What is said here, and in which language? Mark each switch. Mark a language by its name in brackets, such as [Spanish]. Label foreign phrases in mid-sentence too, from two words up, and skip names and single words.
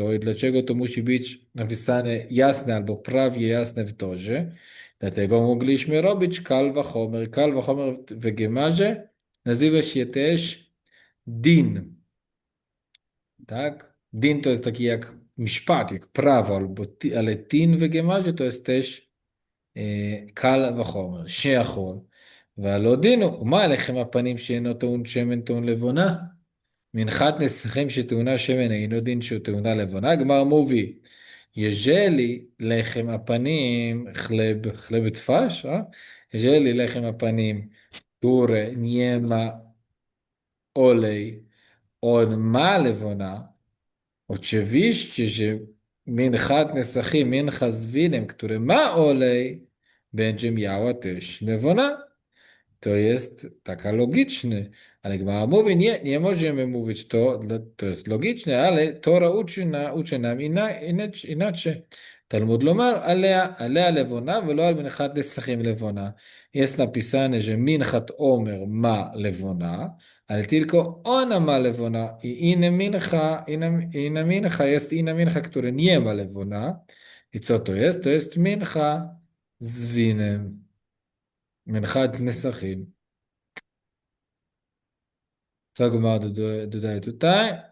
[Polish] I dlaczego to musi być napisane jasne albo prawie jasne w torze? Dlatego mogliśmy robić [Hebrew] קל וחומר. קל וחומר [Polish] w Gemarze nazywa się też din. Tak? Din to jest taki jak miszpat, jak prawo, ale tin w Gemarze to jest też [Hebrew] קל וחומר, שיכול, והלא דין הוא, ומה עליכם הפנים שאינו טעון שמן טעון לבונה? מנחת נסכם שטעונה שמן אינו דין שהוא טעונה לבונה, גמר מובי. [Polish] Jeżeli [Hebrew] לחם הפנים, [Polish] chleb twarz, a? Jeżeli [Hebrew] לחם הפנים, [Polish] które nie ma olej, on ma lewona, oczywiście, że [Hebrew] מנחת נסכים, [Polish] mincha z winem, które ma olej, będzie miała też lewona. To jest taka logiczny, ale Gemara mówi, nie możemy mówić to, to jest logiczne, ale Tora uczy nam inaczej. [Hebrew] תלמוד לומר עליה לבונה, ולא על מנחת נסכים לבונה. [Polish] Jest napisane, że minchat omer ma lewona, ale tylko ona ma lewona i inna mincha jest inna mincha, która nie ma lewona. I co to jest? To jest mincha z winem. [Hebrew] מנחת נסכים. [Polish] Co Gemara dodaje tutaj?